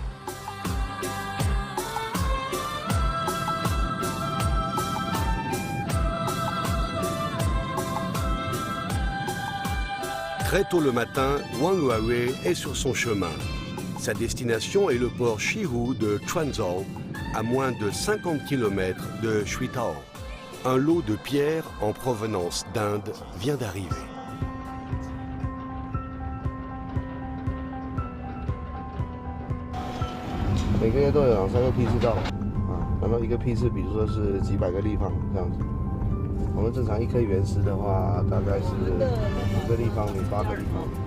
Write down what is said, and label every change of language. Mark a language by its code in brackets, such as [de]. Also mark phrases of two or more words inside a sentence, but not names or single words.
[fr] Très tôt le matin, Wang Huawei est sur son chemin. Sa destination est le port Shihu de Quanzhou, à moins de 50 km de Shuitao. Un lot de pierres en provenance d'Inde vient d'arriver. [zh] 每个月都有2、3个批次到，然后一个批次，比如说是几百个立方这样子。我们正常1颗原石的话，大概是5个立方米、8个立方米。